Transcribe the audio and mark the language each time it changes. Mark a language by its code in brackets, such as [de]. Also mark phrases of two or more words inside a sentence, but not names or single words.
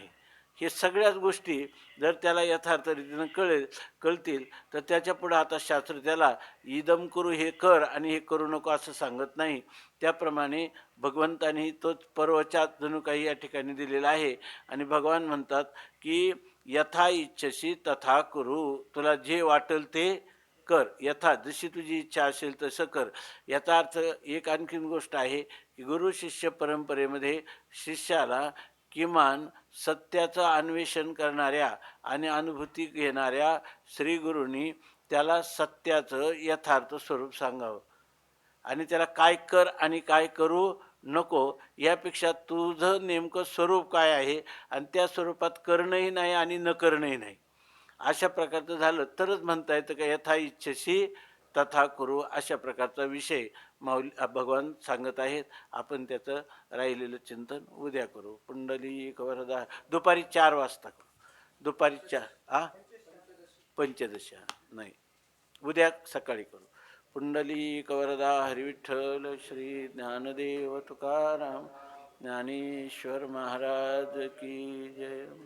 [mr] हे सगळ्याच गोष्टी जर त्याला यथार्थ रीतीनं कळतील तर त्याच्या पुढं आता शास्त्र त्याला इदम करू हे कर आणि हे करू नको असं सांगत नाही. त्याप्रमाणे भगवंतांनी तोच परवचात जणू काही या ठिकाणी दिलेला आहे. आणि भगवान म्हणतात की [sa] यथा इच्छसी तथा करू, [mr] तुला जे वाटेल ते कर, यथा जशी तुझी इच्छा असेल तसं कर. याचा अर्थ एक आणखीन गोष्ट आहे की गुरु शिष्य परंपरेमध्ये शिष्याला किमान सत्याचं अन्वेषण करणाऱ्या आणि अनुभूती घेणाऱ्या श्रीगुरूंनी त्याला सत्याचं यथार्थ स्वरूप सांगावं आणि त्याला काय कर आणि काय करू नको यापेक्षा तुझं नेमकं स्वरूप काय आहे आणि त्या स्वरूपात करणंही नाही आणि न करणंही नाही अशा प्रकारचं झालं तरच म्हणता येतं का [sa] यथा इच्छसी तथा करू. [mr] अशा प्रकारचा विषय भगवान सांगत आहेत. आपण त्याचं राहिलेलं चिंतन उद्या करू. पुंडलिक वरदा दुपारी 4 वाजता. दुपारी 4 पंचदशी नाही, उद्या सकाळी करू. पुंडलिक वरदा हरिविठ्ठल श्री ज्ञानदेव तुकाराम ज्ञानेश्वर महाराज की जय.